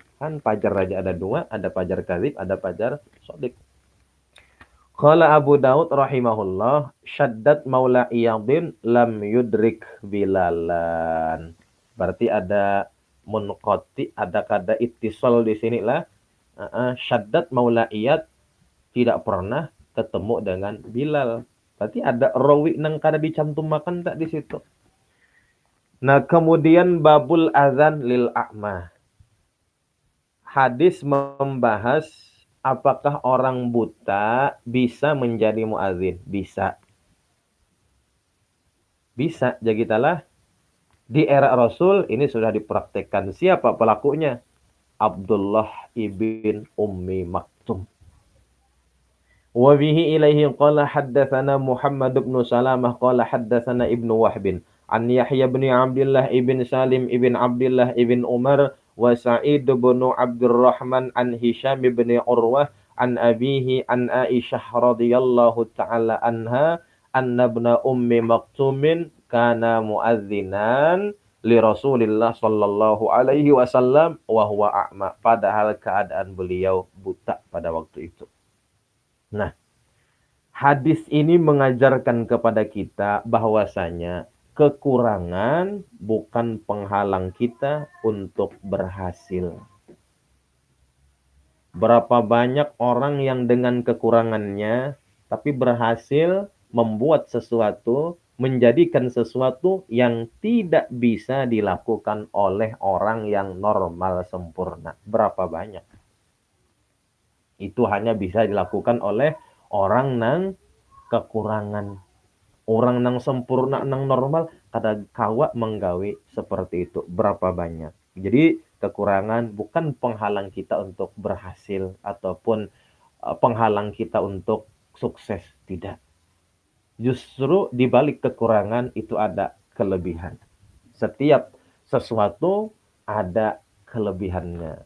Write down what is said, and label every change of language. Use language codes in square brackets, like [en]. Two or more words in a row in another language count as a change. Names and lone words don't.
[id] Kan fajar aja ada dua, ada fajar kadzib, ada fajar shadiq. [ar] قال أبو داود رحمه الله شداد مولى عياض لم يدرك بلالا. [id] Berarti ada munqati, ada kada ittisal di sini lah. Syaddat maula Iyad tidak pernah ketemu dengan Bilal. Berarti ada rawi nang kada dicantumkan tak di situ. Nah, kemudian [ar] باب الأذان للأعمى. [id] Hadis membahas apakah orang buta bisa menjadi muazin? Bisa. Bisa. Jadi kita di era Rasul ini sudah dipraktekkan. Siapa pelakunya? Abdullah ibn Ummi Maktum. [ar] وبه إليه قال حدثنا محمد بن سلمة قال حدثنا ابن وهب عن يحيى بن عبد الله بن سالم بن عبد الله بن عمر وسعيد بن عبد الرحمن عن هشام بن عروة عن أبيه عن عائشة رضي الله تعالى عنها أن ابن أم مكتوم كان مؤذنا لرسول الله صلى الله عليه وسلم وهو أعمى, [id] padahal keadaan beliau buta pada waktu itu. Nah, hadis ini mengajarkan kepada kita bahwasanya kekurangan bukan penghalang kita untuk berhasil. Berapa banyak orang yang dengan kekurangannya tapi berhasil membuat sesuatu, menjadikan sesuatu yang tidak bisa dilakukan oleh orang yang normal sempurna. Berapa banyak? Itu hanya bisa dilakukan oleh orang nang kekurangan. Orang nang sempurna, nang normal, kada kawa menggawe seperti itu. Berapa banyak. Jadi kekurangan bukan penghalang kita untuk berhasil ataupun penghalang kita untuk sukses. Tidak. Justru di balik kekurangan itu ada kelebihan. Setiap sesuatu ada kelebihannya.